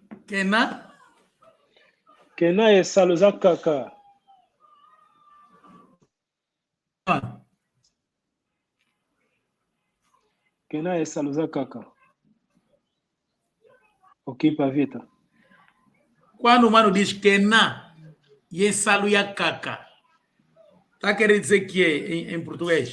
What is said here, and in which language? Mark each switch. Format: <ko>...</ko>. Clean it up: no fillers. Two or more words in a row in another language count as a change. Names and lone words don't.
<kg>Kena? Kena é saluza kaka. Kena é saluza kaka.</kg> <pt>Ok, Pavita. Quando o mano diz Kena e</pt> <kg>é saluya kaka,</kg> <pt>está querendo dizer que é em português?</pt>